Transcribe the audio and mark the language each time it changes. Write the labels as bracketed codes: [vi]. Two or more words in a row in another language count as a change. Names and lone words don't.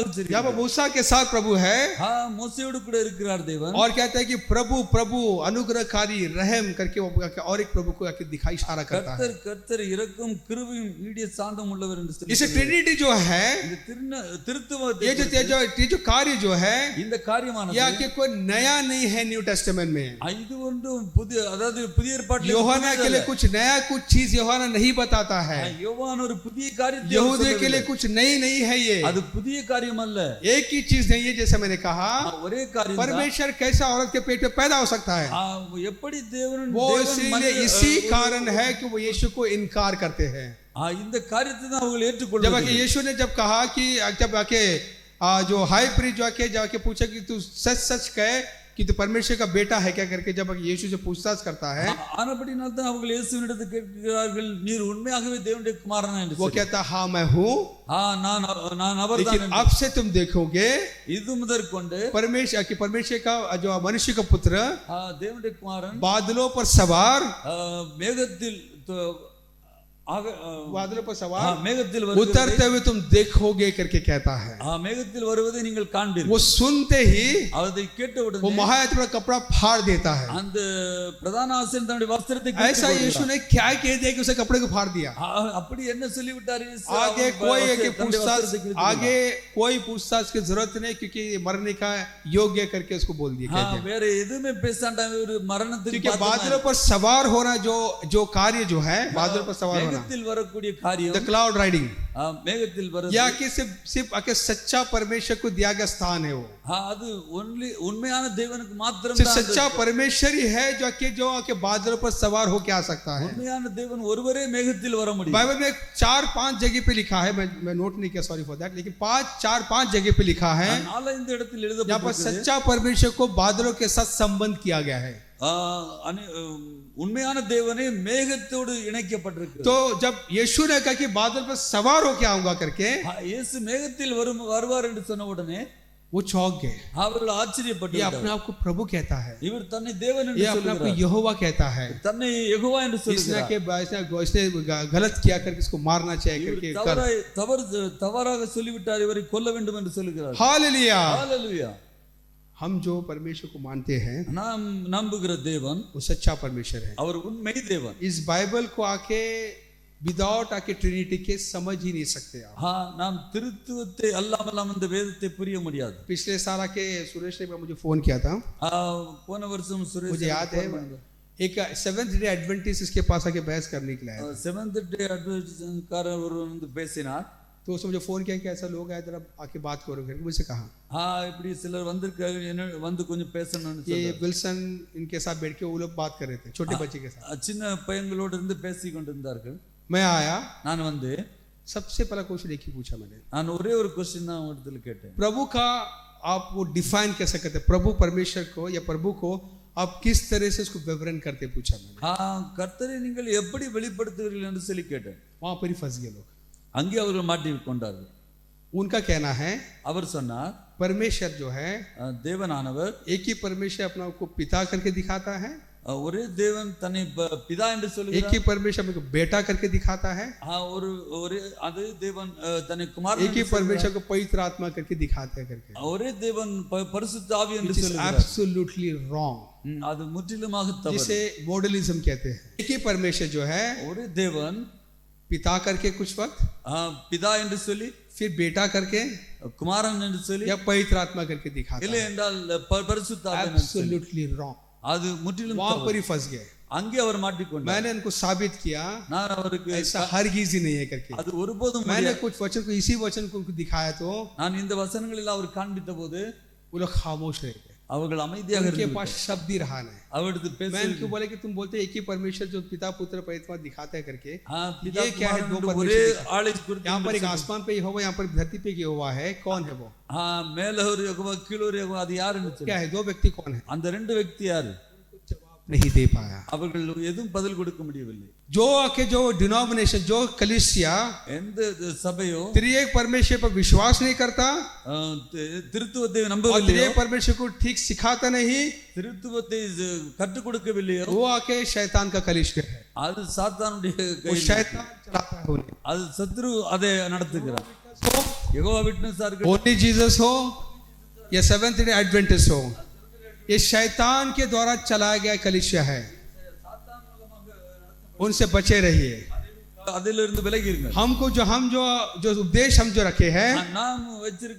[hi] यहाँ [ta] தெரியும். [hi] पर मूसा के साथ प्रभु है [ta] மோசேயோடு கூட இருக்கிறார் தேவன். [hi] और कहता है कि प्रभु प्रभु अनुग्रहकारी रहम करके वो और एक प्रभु को आके दिखाई इशारा करता है. [ta] கர்த்தர் இரக்கம் கிருபையும் நீடிய சாந்தம் உள்ளவர் என்று சொல்லி. [hi] इसे ट्रिनिटी जो है, [ta] இந்த திருத்துவ [hi] ये जो कार्य जो है, [ta] இந்த காரியமானது [hi] ये आके कोई नया नहीं है न्यू टेस्टामेंट में. [ta] இது ஒன்றும் புதிய, அதாவது புதிய ஏற்பாட்டில் [hi] यूहन्ना के लिए कुछ नया कुछ चीज यूहन्ना नहीं बताता है. [ta] யோவான் ஒரு புதிய காரியத்தை [hi] यहूदी के लिए कुछ नई नहीं है. ये [ta] அது புதிய காரியம் அல்ல. [hi] एक ही चीज नहीं है. जैसे मैंने कहा, [ta] ஒரே காரியம். [hi] परमेश्वर कैसा औरत के पेट में पैदा हो सकता है, [ta] எப்படி தேவன் [hi] वो इसीलिए इसी कारण है कि वो यीशु को इनकार करते हैं. [ta] இந்த காரியத்தை தான் அவங்க [hi] जब [ta] ஏற்றுக்கொள்ளும். [hi] आके यीशु ने जब कहा कि जब आके जो [en] high priest [hi] जो आके जाके पूछा कि तू सच सच कहे कि तू परमेश्वर का बेटा है क्या करके, जब यीशु से पूछताछ करता है, [ta] ஆனபடினால் தான் அவங்க இயேசுவினிடத்தில் கேட்கிறார்கள், நீர் உண்மையாகவே தேவனுடைய குமாரனா என்று. [hi] वो कहता हाँ मैं हूँ, [ta] நான் அவர்தான். [hi] लेकिन अब से तुम देखोगे [ta] இது முதற்கொண்டு [hi] परमेश्वर का जो मनुष्य का पुत्र [ta] தேவனுடைய குமாரன் [hi] बादलों पर सवार [ta] மேகத்தில் [hi] बादलों पर सवार [ta] மேகத்தில் [hi] उतरते हुए तुम देखोगे करके कहता है. [ta] மேகத்தில் வருவதை நீங்கள் காண்பீர்கள். [hi] वो सुनते ही [ta] அதை [hi] वो [ta] கேட்டவுடனே [hi] महायाजक अपना कपड़ा फाड़ देता है. [ta] அந்த பிரதான ஆசாரியன் தன்னுடைய வஸ்திரத்தை [hi] ऐसा यीशु ने क्या कह दिया कि उसे कपड़े को फाड़ दिया. [ta] அப்படி என்ன சொல்லிவிட்டார்? [hi] आगे कोई पूछताछ की जरूरत नहीं, क्योंकि मरने का योग्य करके उसको बोल दिया. [ta] வேற எதுவுமே பேசாண்டாம், ஒரு மரணத்துக்கு. [hi] क्योंकि बादलों पर सवार होना जो कार्य जो है, बादलों पर सवार होना, [ta] மேகத்தில் வரக்கூடிய காரியம், [en] the cloud riding, [ta] மேகத்தில் வருது. [hi] या कि सिर्फ आके सच्चा परमेश्वर को दिया गया स्थान है. वो [ta] அது ஒன்லி उन्मैயான தேவனுக்கு மாத்திரம் [hi] सिर्फ [ta] தான். [hi] सच्चा परमेश्वर ही है जो आके बादलों पर सवार होके आ सकता है. [ta] உண்மையான தேவன் ஒருவரே மேகத்தில் வர முடியும். [hi] बाइबल में 4-5 जगह पे लिखा है, मैं नोट नहीं किया, [en] sorry for that, [hi] लेकिन 4-5 जगह पे लिखा है [ta] 4-5 இடத்தில் [hi] यहाँ पर [ta] எழுதப்பட்டிருக்கிறது. [hi] सच्चा परमेश्वर को बादलों के साथ संबंध किया गया है. [ta] உண்மையான தேவனே மேகத்தோடு இணைக்கப்பட்டிருக்கு. [hi] तो जब यीशु ने कहा कि बादल पर सवार होके आऊंगा करके, [ta] இயேசு மேகத்தில் வருவார் என்று சொன்ன உடனே [hi] वो चौंक गए. [ta] அவர்கள் ஆச்சரியப்பட்டு, [hi] ये अपने आप को प्रभु कहता है, [ta] இவர் தன்னை தேவன் என்று [hi] ये अपने आप को [ta] சொல்கிறார், [hi] यहोवा कहता है. [ta] தன்னை யெகோவா என்று சொல்கிறார். [hi] इसने गलत किया करके इसको मारना चाहिए करके [ta] தவறாக சொல்லிவிட்டார், இவரை கொல்ல வேண்டும் என்று சொல்கிறார். [hi] हालेलुया. [ta] ஹalleluya. [hi] हम जो परमेश्वर को मानते हैं, [ta] நாம் நம்புகிற தேவன் [hi] वो सच्चा परमेश्वर है. [ta] அவர் उन्மை தேவன். [hi] इस बाइबल को आके विदाउट आके ट्रिनिटी के समझ ही नहीं सकते आप. [ta] நாம் திருத்துவத்தை அல்லாமல் அந்த வேதத்தை புரிய முடியாது. [hi] पिछले साल आके सुरेश ने मुझे फोन किया था, [ta] போன வருஷம் சுரேஷ், [hi] मुझे याद है, एक 7th डे एडवेंटिस्ट इसके पास आके बहस करने के लिए आया. [ta] 7th डे அட்வென்டிஸ்ட்காரர் ஒரு வந்து பேசினார். [hi] तो उसने मुझे फोन किया कि ऐसा लोग आए, जरा आके बात करो करके मुझसे कहा. [ta] இப்படி சிலர் வந்திருக்காங்க, என்ன வந்து கொஞ்சம் பேசணும்னு [hi] ये [ta] சொல்லி. [hi] विल्सन इनके साथ बैठ के वो लोग बात कर रहे थे, छोटे बच्चे के साथ. [ta] சின்ன பையங்களோடு இருந்து பேசி கொண்டிருந்தார்கள். [hi] मैं आया, [ta] நான் வந்து [hi] सबसे पहला क्वेश्चन एक ही पूछा मैंने, [ta] நான் ஒரே ஒரு क्वेश्चन தான் உங்களிடத்தில் கேட்டேன். [hi] प्रभु का आप वो डिफाइन कैसे करते, प्रभु परमेश्वर को या प्रभु को आप किस तरह से उसको विवरण करते, पूछा मैंने. [ta] கர்த்தரை நீங்கள் எப்படி வெளிப்படுத்துவீர்கள் என்று சொல்லி கேட்டேன். [hi] वहां पर ही फंस गए लोग. [ta] அங்கே அவர்கள் மாட்டி கொண்டார்கள். [hi] उनका कहना है [ta] அவர் சொன்னார், [hi] परमेश्वर जो है [ta] தேவனானவர் [hi] एक ही परमेश्वर अपना को पिता करके दिखाता है, [ta] ஒரே தேவன் தன்னை பிதா என்று [hi] एक [ta] சொல்லுகிறார். [hi] ही परमेश्वर अपने को बेटा करके दिखाता है, [ta] ஒரே அதே தேவன் தன்னை குமாரன் [hi] एक ही परमेश्वर को पवित्र आत्मा करके दिखाते हैं करके. [ta] ஒரே தேவன் பரிசுத்த ஆவி என்று [en] Which is [ta] சொல்லுகிறார். [en] absolutely wrong. [ta] அது முற்றிலுமாக தவறு. [hi] जिसे मॉडलिज्म कहते हैं. एक ही परमेश्वर जो है [ta] ஒரே தேவன் [hi] पिता करके कुछ वक्त, [ta] பிதா என்று சொல்லி, [hi] फिर बेटा करके [ta] குமாரன் என்று சொல்லி, [hi] या पवित्र आत्मा करके दिखाता [ta] இல்லை [hi] है. [ta] என்றால் பரிசுத்த ஆவி என்று சொல்லி. [en] Absolutely wrong. [ta] அது முற்றிலும் [hi] वहां [ta] தவறு. [hi] पर ही फंस गए. [ta] அங்கே அவர் மாட்டிக்கொண்டார். [hi] मैंने उनको साबित किया [ta] நான் அவருக்கு [hi] ऐसा हरगिज ही नहीं है करके. [ta] அது ஒருபோதும் [hi] मैंने [ta] முடியாது. [hi] कुछ वचन को, इसी वचन को उनको दिखाया तो [ta] நான் இந்த वचनங்களில் அவர் காண்பித்த போது [hi] वो लोग खामोश रह गए. [ta] அவர்கள் அமைதியாக [hi] उनके [ta] இருந்தார்கள். [hi] पास शब्द ही रहा नहीं. [ta] அவருக்கு [hi] मैं [ta] பேச [hi] इनको बोले कि तुम बोलते एक ही परमेश्वर जो पिता पुत्र पवित्र आत्मा दिखाता है करके, [ta] பிதா [hi] ये क्या है, दो [ta] குமாரன் ஒரே [hi] परमेश्वर. [ta] ஆளை குறித்து [hi] यहाँ पर एक आसमान पे यहोवा, यहाँ पर धरती पे यहोवा है, कौन है वो? [ta] மேல ஒரு யெகோவா கீழ ஒரு யெகோவா, அது யாருன்னு சொல்லு. [hi] क्या है, दो व्यक्ति कौन है? [ta] அந்த ரெண்டு व्यक्ति யாரு? [hi] नहीं दे पाया. [ta] அவர்கள் எதுவும் பதில் கொடுக்க முடியவில்லை. [hi] जो आके जो डिनोमिनेशन, जो कलीसिया [ta] எந்த சபையோ [hi] त्रिएक परमेश्वर पर विश्वास नहीं करता [ta] திருத்துவத்தை [hi] और [ta] நம்பவில்லையோ, [hi] त्रिएक परमेश्वर को ठीक सिखाता नहीं, [ta] திருத்துவத்தை கற்றுக் கொடுக்கவில்லையோ, [hi] वो आके शैतान का कलीसिया है. [ta] அது சாத்தானுடைய [hi] वो [ta] கையில். [hi] शैतान चलाता है उन्हें. [ta] அது சத்ரு அதை நடத்துகிறார். யெகோவா விட்னஸா இருக்கட்டும், [hi] ओनली जीसस हो या सेवेंथ डे एडवेंटिस्ट हो, ये शैतान के द्वारा चलाया गया कलीसिया है. उनसे बचे रहिए. [ta] அதிலிருந்து விலகி இருங்க. [hi] हमको जो जो उपदेश हम जो रखे हैं, [ta] நாம் வச்சிருக்கிற